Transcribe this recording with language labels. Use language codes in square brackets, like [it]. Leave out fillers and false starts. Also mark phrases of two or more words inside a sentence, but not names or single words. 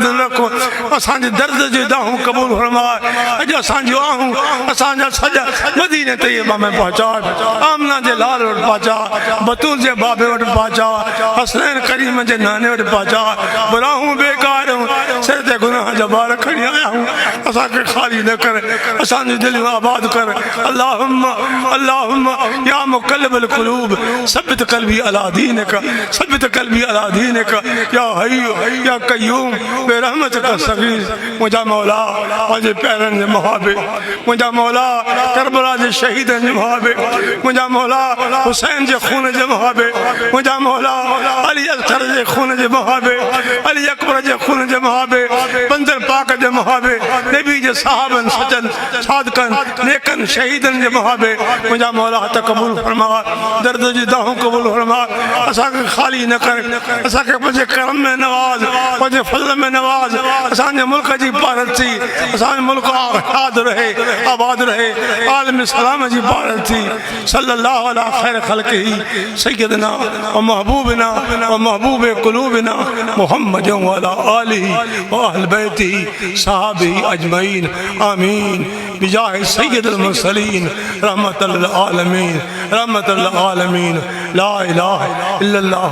[sd] दिलि रखो असांजे दर्द जी दाहूं क़बूल फरमा अॼु असांजूं आहूं असांजा सॼा मदीने तैयबा में पहुचा आमना जे लाल वटि पहुचा बतूल जे बाबे वटि पहुचा हसनैन करीम जे नाने वटि पहुचा बुराहूं बेकार सिर ते गुनाह जा बार खणी आया हूं असांखे ख़ाली न कर असांजी दिलियूं आबाद कर [ar] اللهم يا مقلب القلوب ثبت قلبي على دينك يا حي يا قيوم برحمتك سغير [sd] मुंहिंजा मौला पंहिंजे पैरनि जे मुहाबे मुंहिंजा मौला करबला जे शहीदनि जे मुहाबे मुंहिंजा मौला हुसैन जे खून जे मुहाबे मुंहिंजा मौला अली असगर जे खून जे मुहाबे अली अकबर जे खून जे मुहाबे बंदर पाक जे मुहाबे नबी जे साहबनि सजन सादकनि नेकनि शहीदनि जे मुहाबे मुंहिंजा मौला हथ क़बूल फरमा दर्द जी दाहूं क़बूल फरमा असांखे ख़ाली न कर असांखे पंहिंजे करम में नवाज़ पंहिंजे फज़ल में नवाज़ असांजे मुल्क जी पारत थी असांजो मुल्क आबाद रहे आलम सलाम जी पारत थी [ar] صلى الله على خير خلقه سيدنا و محبوبنا و محبوب قلوبنا محمد و على آله و أهل بيته صحابه أجمعين آمين بجاه سيد المرسلين رحمة العالمين لا إله إلا الله